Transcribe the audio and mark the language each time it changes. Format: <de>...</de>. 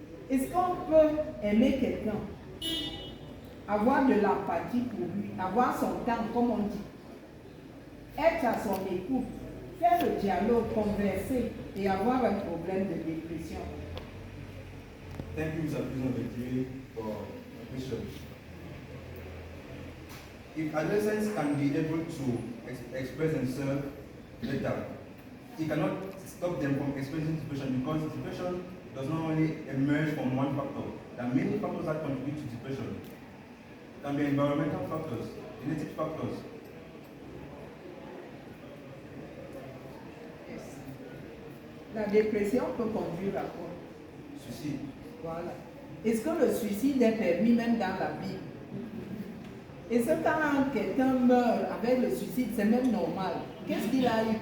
<fr>Est-ce qu'on peut aimer quelqu'un, avoir de l'empathie pour lui, avoir son temps, comme on dit, être à son écoute, faire le dialogue, converser et avoir un problème de dépression?</fr> <en>Thank you, Mr. President, for the question. If adolescents can be able to express themselves better, it cannot stop them from experiencing depression because depression does not only emerge from one factor. There are many factors that contribute to depression. It can be environmental factors, genetic factors. Yes.</en> <fr>La dépression peut conduire à quoi? Suicide. Voilà. Est-ce que le suicide est permis même dans la Bible? Et ce quand quelqu'un meurt avec le suicide, c'est même normal. Qu'est-ce qu'il a eu?</fr>